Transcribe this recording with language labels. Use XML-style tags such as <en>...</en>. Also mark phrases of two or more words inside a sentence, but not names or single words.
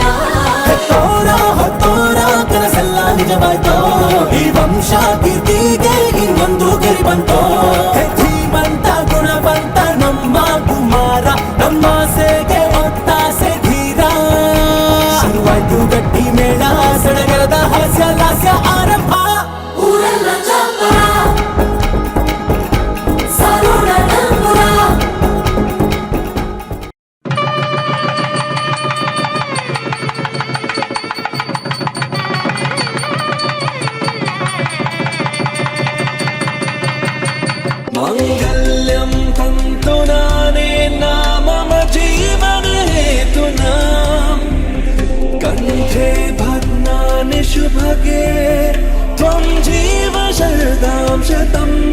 <kn>ಹೆತ್ತೋರ ಹೊತ್ತೋರ ಕನಸೆಲ್ಲ ನಿಜವಾಯ್ತೋ ಈ ವಂಶ ಕೀರ್ತಿಗೆ ಇನ್ನೊಂದು ಗೆರಿ ಬಂತೋ ಧೀಮಂತ ಗುಣವಂತ ನಮ್ಮ ಕುಮಾರ ನಮ್ಮ ಸೇಗೆ ಒತ್ತಾಸೆ ಧೀರ ಶುರುವಾಯ್ತು ಗಟ್ಟಿ ಮೇಳ ಸಡಗರದ ಹಾಸ್ಯ ಲಾಸ್ಯ ಆರಂಭ ಊರೆಲ್ಲ ಚಪ್ಪರ ಸಾರೋಣ ಡಂಗುರ</kn> <sa>माङ्गल्यं तन्तु नानेन मम जीवन हेतुना कण्ठे भग्नानि शुभगे त्वं जीव शरदां शतम्</sa>